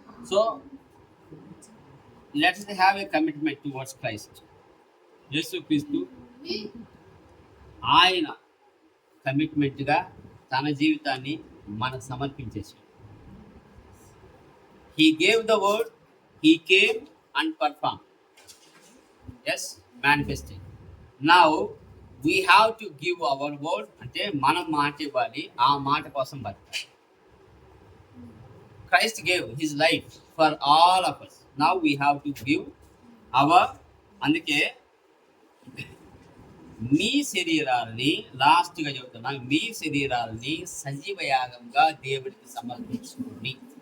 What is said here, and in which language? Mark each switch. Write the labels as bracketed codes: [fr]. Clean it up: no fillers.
[en] So let us have a commitment towards Christ. [te] యేసుక్రీస్తు ఆయన కమిట్మెంట్గా తన జీవితాన్ని మనకు సమర్పించేసి, [en] He gave the word, he came and perform, as manifesting. Now we have to give our word, [te] అంటే మనం మాట ఇవ్వాలి, ఆ మాట కోసం బతకాలి. [en] Christ gave his life for all of us. Now we have to give our, [te] అందుకే మీ శరీరాలని, లాస్ట్గా చెబుతున్నా, మీ శరీరాలని సజీవ యాగంగా దేవుడికి సమర్పించుకోండి.